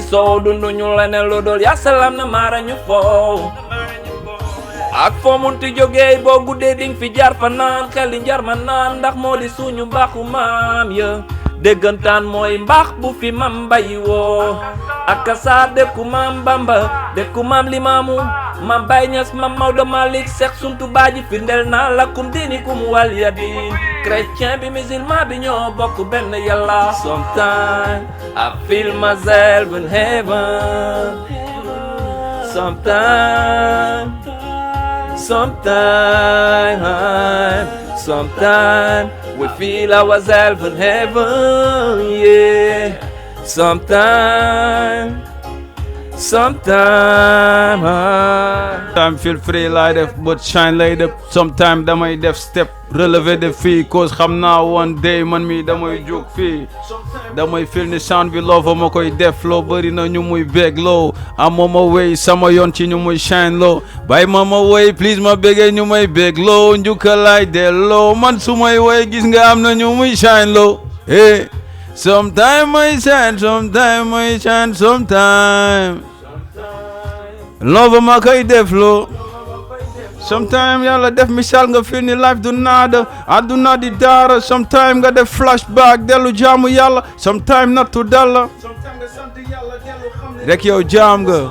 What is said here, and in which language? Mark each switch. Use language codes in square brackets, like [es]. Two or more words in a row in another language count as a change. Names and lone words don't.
[wo] soow dundu ñu leneen lu dul yaa salaam na maara ñu foow ak foo munti jógee boo guddee ding fi jaar fa naan xel di njar ma naan ndax moo di suñu mbaaxu maam ya déggantaan mooy mbaax bu fi mam bay woo ak saa dëkku maam Bamba dëkku maam Limaamu maam Baay Ñas maam Maodo Malick Seex Suntu Baaji firndeel naa [ar] لكم دينكم ولي دين [wo] chrétien bi musulman bi ñoo bokk benn yàlla. [en] Sometimes I feel myself in heaven, sometimes we feel ourselves in heaven, yeah. Sometimes feel free [wo] lay def but shine lay def sometime damay def step relevé de fii cause xam naa [en] one day [wo] man mi damay jóg fii damay feel ni sound bi loo fa ma koy def loo bëri na ñu muy bég loo amoo ma wéy sama yoon ci ñu muy shine loo bàyyi ma wéy please ma bégee ñu may bég loo njukkal lay delloo man su may wéy gis nga am na ñu muy shine loo [en] hey sometime I shine [wo] sometime loo fa ma koy def loo sometime yàlla def misaal nga feel ni life du naada àdduna di daara sometime nga def flashback dellu jaamu yàlla sometime nattu dal la rek yow jaam nga